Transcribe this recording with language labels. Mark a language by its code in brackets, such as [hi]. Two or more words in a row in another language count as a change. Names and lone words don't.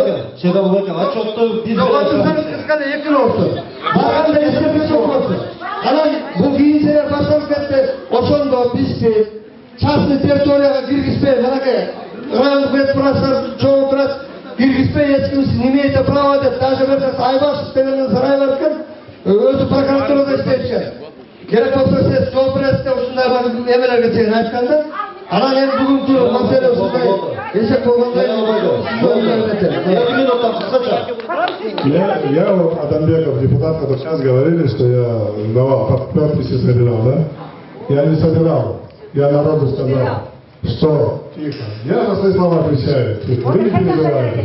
[ky] отчетту биз кысканы 2 жыл болду. Барганда эсептеп жок болчу. Анан бул кийинчерээк башталып кетти. Ошондо бизди частный территорияга киргизбей, манакей райондук ветпрацтар чогуу турат. Киргизбей эч ким [ru] не имеет права [ky] деп, даже бир Айбашев деген сарай бар экен, өзү прокуратурада иштейт. Керек болсо сиз жооп бересиз деп ушундай бар эмелерге чейин айтканда, анан эми бүгүнкү маселе ушундай эсеп болгондой. [ru] Я вот Адамбеков, депутат, который сейчас говорили, что я давал подписи, собирал, да? Я не собирал, я народу сказал, что тихо. Я на свои слова отвечаю. Вы не переживаете.